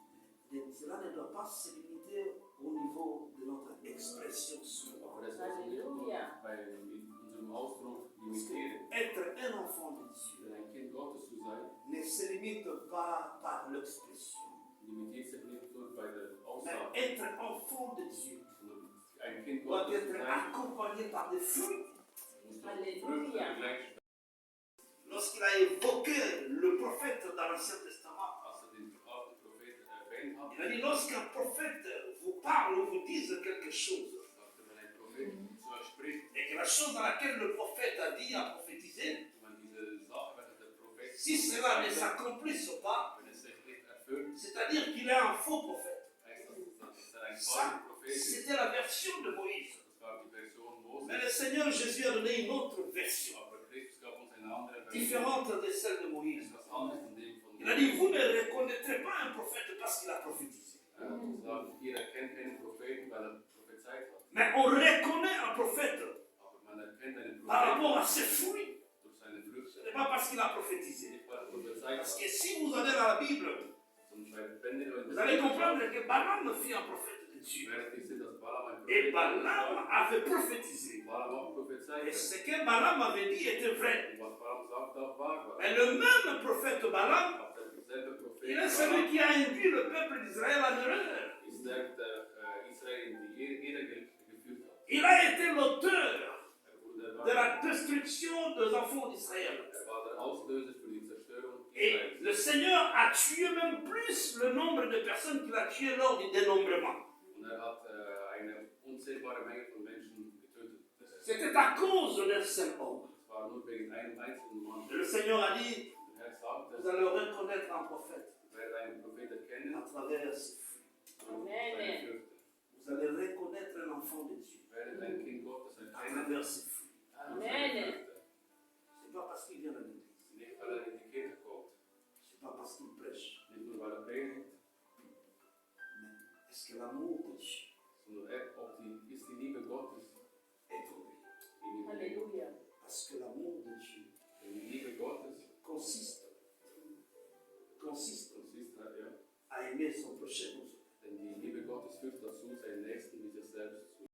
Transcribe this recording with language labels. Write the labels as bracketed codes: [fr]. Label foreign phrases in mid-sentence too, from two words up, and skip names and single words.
[fr] Et cela ne doit pas se limiter au niveau de notre expression soi. [de] Aber das muss nicht nur in unserem Ausdruck limitieren. [fr] Être un enfant de Dieu [de] Denn ein Kind Gottes zu sein, [fr] ne se limite pas par l'expression. [de] limitiert sich nicht nur bei der [fr] Mais [de] Aussage, [fr] être enfant de Dieu [de] sondern ein Kind [fr] doit [de] Gottes zu [fr] être [de] sein, [fr] accompagné par des fruits. [de] muss durch Halleluja. Früchte begleitet. [fr] Lorsqu'il a évoqué le prophète dans l'Ancien Testament, [de] Als den alten Propheten erwähnt hat, [fr] il a dit lorsqu'un prophète vous parle ou vous dise quelque chose, [de] sagte, wenn ein Prophet zu euch spricht, [fr] et que la chose dans laquelle le prophète a dit, a prophétisé, [de] wenn diese Sache, wenn der Prophet [fr] si cela ne s'accomplisse pas, [de] wenn es sich nicht erfüllt, [fr] c'est-à-dire qu'il est un faux prophète. [de] heißt das, dass ein [fr] Ça, [de] falscher Prophet ist. [fr] c'était la version de Moïse. [de] Das war die Version [fr] Mais le [de] Moses. [fr] Seigneur Jésus a donné une autre version, [de] Aber Christus gab uns eine andere Version, [fr] différente de celle de Moïse. [de] etwas anderes von dem von [fr] Il a dit, vous ne reconnaîtrez pas un prophète parce qu'il a prophétisé. [de] Er hat gesagt, ihr erkennt keinen Propheten, weil er prophezeit hat. [fr] Mais on reconnaît un prophète [de] Aber man erkennt einen [fr] par [de] Propheten [fr] rapport à ses fruits. [de] durch seine [fr] Ce [de] Früchte. [fr] n'est pas parce qu'il a prophétisé. [de] Nicht weil er prophezeit [fr] Parce [de] hat, [fr] que si vous allez dans la Bible, [de] sondern wenn ihr in [fr] vous [de] der [fr] allez [de] Bibel [fr] comprendre [de] schaut, [fr] que Balaam fut un prophète de Dieu. [de] werdet ihr sehen, dass Balaam ein [fr] Et [de] Prophet war. [fr] Balaam avait prophétisé. [de] Balaam auch prophezeit [fr] Et [de] hat. [fr] ce que Balaam avait dit était vrai. [de] Und was Balaam sagt, auch wahr war. [fr] Mais le même prophète Balaam, [de] Auch derselbe Prophet [fr] il est celui qui a induit le peuple d'Israël en erreur. [de] ist der Israel in die Irre geführt hat. [fr] Il a été l'auteur [de] Er wurde [fr] de la destruction des enfants d'Israël. [de] war der Auslöser für die Zerstörung [fr] Et [de] Israels. [fr] le Seigneur a tué même plus le nombre de personnes qu'il a tuées lors du dénombrement. [de] Und er hat eine unzählbare Menge von Menschen getötet. [fr] C'était à cause d'un seul homme. [de] Es war nur wegen einem einzelnen Mann. [fr] Le Seigneur a dit, [de] Der Herr sagte, [fr] vous allez reconnaître un prophète [de] ich werde einen Prophet erkennen [fr] à travers ses fruits. [de] durch seine Früchte. [fr] Vous allez reconnaître un enfant de Dieu [de] Ich werde ein Kind Gottes [fr] à [de] erkennen [fr] travers ses fruits. [de] durch seine Amen. Früchte. [fr] Ce n'est pas parce qu'il vient à l'église. [de] Nicht weil er in die Kirche kommt, [fr] Ce n'est pas parce qu'il prêche. [de] nicht nur weil er predigt, [fr] Mais est-ce que l'amour de Dieu [de] sondern ist die Liebe Gottes [fr] est en lui? [de] in ihm. Halleluja. [fr] Parce que l'amour de Dieu [de] Denn die Liebe Gottes [fr] consiste consiste à aimer son prochain. [de] denn die Liebe Gottes führt dazu, seinen Nächsten wie sich selbst